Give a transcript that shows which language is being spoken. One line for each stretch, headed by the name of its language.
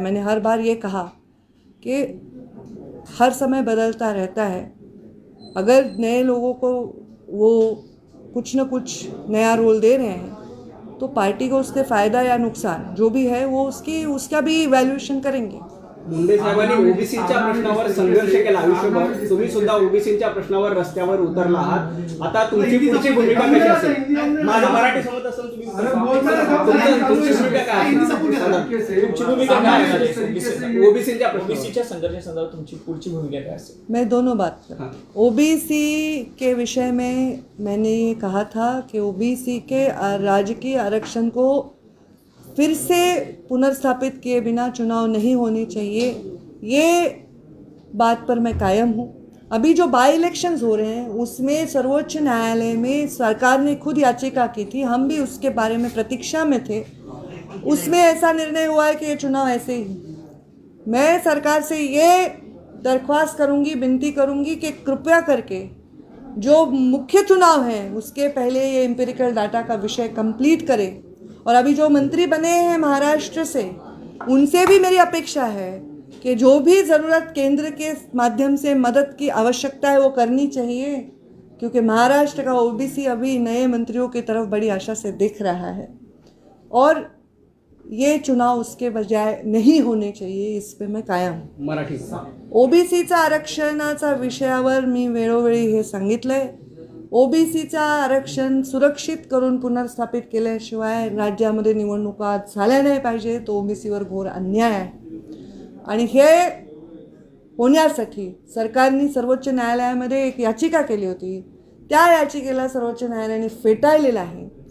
Hindi: मैंने हर बार ये कहा कि हर समय बदलता रहता है। अगर नए लोगों को वो कुछ न कुछ नया रोल दे रहे हैं तो पार्टी को उसके फ़ायदा या नुकसान जो भी है वो उसका भी इवैल्यूएशन करेंगे।
Marathi: मुंडे साहेबांनी ओबीसीच्या प्रश्नावर संघर्ष केला आयुष्यभर, तुम्ही सुद्धा ओबीसीच्या प्रश्नावर रस्त्यावर उतरला आहात, आता तुमची पुढची भूमिका कशी असेल? माझं मराठी समजत असेल तुम्ही तुमची भूमिका काय असेल? तुमची भूमिका काय असेल ओबीसीच्या ओबीसीच्या संघर्षासंदर्भात तुमची पुढची भूमिका काय असेल?
Hindi: मैं दोनों बात कर, ओबीसी के विषय में मैंने ये कहा था कि ओबीसी के राजकीय आरक्षण को फिर से पुनर्स्थापित किए बिना चुनाव नहीं होने चाहिए, ये बात पर मैं कायम हूँ। अभी जो बाई इलेक्शंस हो रहे हैं उसमें सर्वोच्च न्यायालय में सरकार ने खुद याचिका की थी, हम भी उसके बारे में प्रतीक्षा में थे। उसमें ऐसा निर्णय हुआ है कि ये चुनाव ऐसे ही। मैं सरकार से ये दरख्वास्त करूँगी, विनती करूँगी कि कृपया करके जो मुख्य चुनाव है उसके पहले ये एम्पिरिकल डाटा का विषय कंप्लीट करे। और अभी जो मंत्री बने हैं महाराष्ट्र से, उनसे भी मेरी अपेक्षा है कि जो भी ज़रूरत केंद्र के माध्यम से मदद की आवश्यकता है वो करनी चाहिए, क्योंकि महाराष्ट्र का ओबीसी अभी नए मंत्रियों की तरफ बड़ी आशा से देख रहा है और ये चुनाव उसके बजाय नहीं होने चाहिए, इस पे मैं कायम हूँ।
Marathi: मराठी ओबीसीचा आरक्षणाचा विषयावर मी वेळोवेळी हे सांगितलंय। ओबीसीचा आरक्षण सुरक्षित करून पुनर्स्थापित केल्याशिवाय राज्यामध्ये निवडणुका झाल्या नाही पाहिजे, तो ओबीसीवर घोर अन्याय आहे। आणि हे होण्यासाठी सरकारने सर्वोच्च न्यायालयामध्ये एक याचिका केली होती, त्या याचिकेला सर्वोच्च न्यायालयाने फेटाळलेलं आहे।